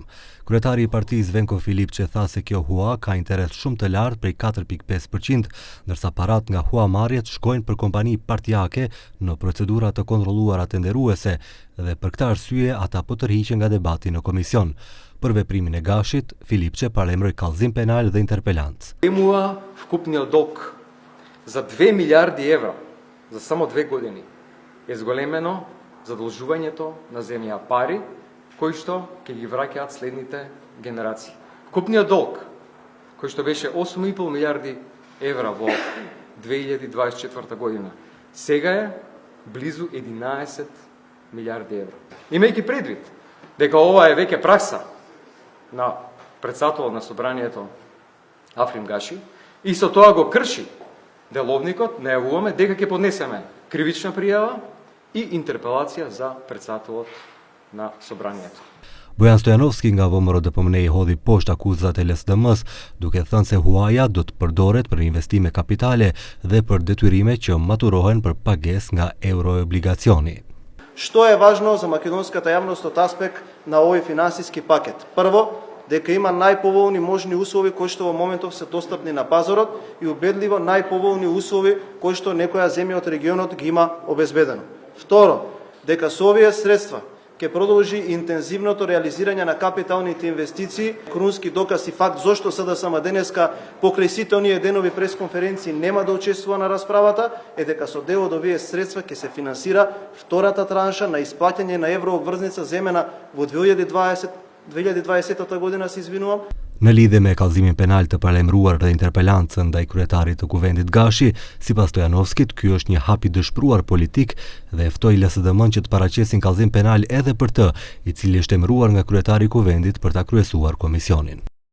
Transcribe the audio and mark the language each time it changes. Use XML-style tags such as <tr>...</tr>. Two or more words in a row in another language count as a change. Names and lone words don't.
<sq>Kryetari i partisë Venko Filipçi tha se kjo hua ka interes shumë të lartë prej 4.5%, ndërsa parat nga huamarrjet shkojnë për kompani partijake në procedura të kontrolluara tenderuese dhe për këtë arsye ata po tërhiqen nga debati në komision. Për veprimin e Gashit, Filipçi paremroi kallëzim penal dhe interpelancë.</sq> <mk>Има вкупния дълг за 2 милиарди евро за само 2 години е зголемено задължувањето на земја пари, кои што ќе ги враќаат следните генерации. Вкупниот дълг, кој што беше 8,5 милиарди евра во 2024 година, сега е близу 11 милиарди евро. Имајќи предвид дека ова е веќе пракса на председател на собранието Африм Гаши и со тоа го крши деловникот, најавуваме дека ќе поднесеме кривична пријава и интерпелација за председателот на собранието.</mk> <sq>Bojan Stojanovski nga VMRO-DPMNE i hodhi poshtë akuzat e LSDM-s, duke thënë se huaja do të përdoret për investime kapitale dhe për detyrime që maturohen për pagesë nga euroobligacioni.</sq> <mk>Што е важно за македонската јавност од аспект на овој финансиски пакет? Прво, дека има најповолни можни услови кои што во моментов се достапни на пазарот и убедливо најповолни услови кои што некоја земја од регионот ги има обезбедено. Второ, дека со овие средства ќе продолжи интензивното реализирање на капиталните инвестиции. Крунски доказ и факт зошто СДСМ денеска покрај сите оние денови пресконференции нема да учествува на расправата е дека со дел од овие средства ќе се финансира втората транша на исплаќање на еврообврзница земена во 2020 година, се извинувам.</mk> <sq>Në lidhje me kallëzimin penal të paralajmëruar dhe interpelancën ndaj kryetarit të kuvendit Gashi, sipas Stojanovskit, ky është një hap i dëshpëruar politik dhe ftoi LSDM-n që të paraqesin kallëzim penal edhe për të, i cili është emëruar nga kryetari i kuvendit për ta kryesuar komisionin.</sq>